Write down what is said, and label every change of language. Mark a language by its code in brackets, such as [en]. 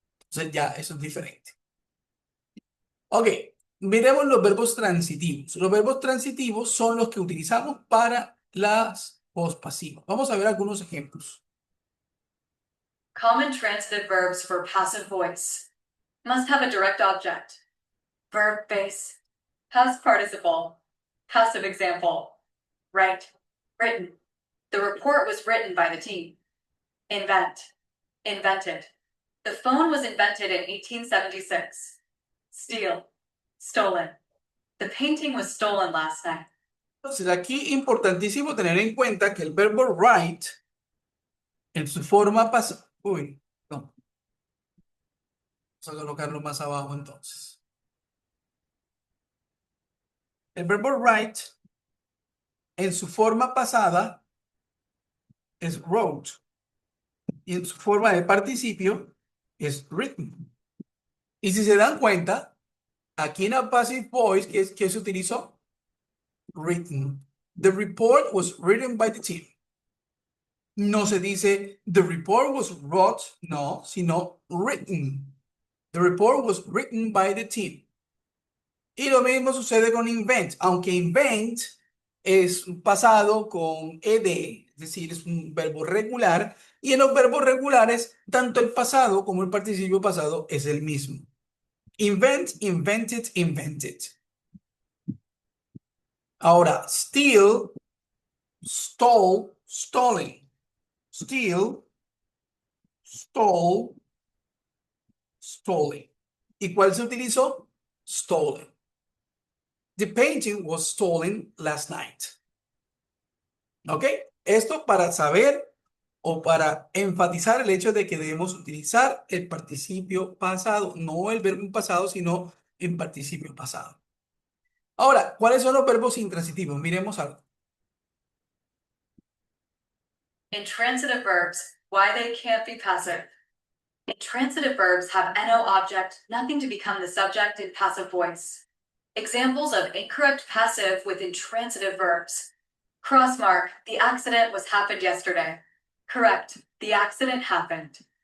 [es] Entonces ya eso es diferente. Ok, miremos los verbos transitivos. Los verbos transitivos son los que utilizamos para las pospasivas. Vamos a ver algunos ejemplos. [en] Common transitive verbs for passive voice must have a direct object. Verb base. Past participle. Passive example. Write. Written. The report was written by the team. Invent. Invented. The phone was invented in 1876. Steal. Stolen. The painting was stolen last night. [es] Entonces aquí importantísimo tener en cuenta que el verbo write en su forma pasada. Uy, no. Vamos a colocarlo más abajo entonces. El verbo write en su forma pasada es wrote. Y en su forma de participio es written. Y si se dan cuenta, aquí en la passive voice, ¿qué se utilizó? [en] Written. The report was written by the team. [es] No se dice [en] the report was wrote, [es] no, sino [en] written. The report was written by the team. [es] Y lo mismo sucede con invent, aunque invent es un pasado con ed, es decir, es un verbo regular, y en los verbos regulares, tanto el pasado como el participio pasado es el mismo. [en] Invent, invented, invented. [es] Ahora, [en] steal, stole, stolen. Steal, stole, stolen. [es] ¿Y cuál se utilizó? Stolen. [en] The painting was stolen last night. ¿Ok? [es] Esto para saber o para enfatizar el hecho de que debemos utilizar el participio pasado, no el verbo pasado, sino en participio pasado. Ahora, ¿cuáles son los verbos intransitivos? Miremos algo. [en] Intransitive verbs, why they can't be passive. Intransitive verbs have no object, nothing to become the subject in passive voice. Examples of incorrect passive with intransitive verbs. Crossmark, the accident happened yesterday. Correct, the accident happened.